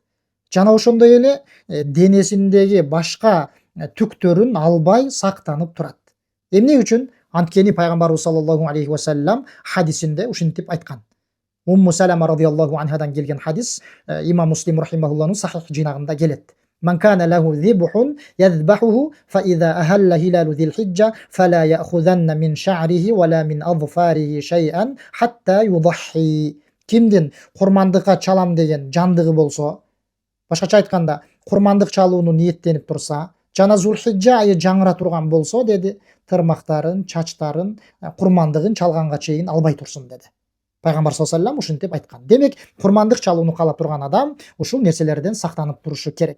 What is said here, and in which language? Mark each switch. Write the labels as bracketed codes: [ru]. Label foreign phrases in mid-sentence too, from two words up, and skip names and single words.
[ky] Жана ошондой эле денесиндеги башка түктөрүн албай сактанып турат. Эмне үчүн? Анткени пайгамбарыбыз [ar] صلى الله عليه وسلم [ky] хадисинде ушинтип айткан. Умму Салама радияллаху анхадан келген хадис, имам Муслим рахимахуллахнын сахих жинагында келет. [ar] من كان له ذبح يذبحه فإذا أهل هلال ذي الحجة فلا يأخذن من شعره ولا من أظفاره شيئا حتى يضحي. [ky] Кимдин курмандыкка чалам деген жандыгы болсо, башкача айтканда, курмандык чалууну ниеттенип турса, жана Зулхиджа айы жаңыра турган болсо, деди, тырмактарын, чачтарын, курмандыгын чалганга чейин албай турсун, деди. Пайгамбар [ar] صلى الله عليه وسلم [ky] ушинтип айткан. Демек, курмандык чалууну каалап турган адам ушул нерселерден сактанып турушу керек.